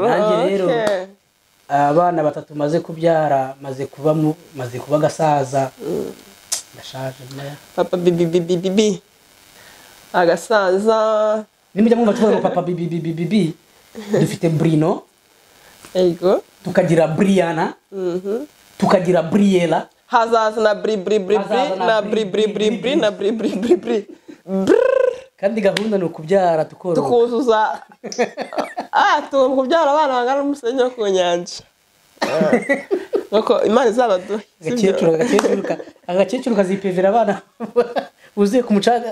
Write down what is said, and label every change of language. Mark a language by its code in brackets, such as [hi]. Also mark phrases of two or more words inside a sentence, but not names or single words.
[rw] nanjye rero abana batatu maze kubyara maze kuba agasaza ndashaje papa bibi agasaza nimujya mwumva tuvuga papa bibi dufite Brino yego tukagira Briana tukagira Briella hazaza na bri na bri kandi gahunda ni ukubyara tukuzuza tugomba kubyara abana bangana n'umusenyi wo ku nyanja nuko imana izabaduhe agakecuru kazipevera abana uzuye ku mucanga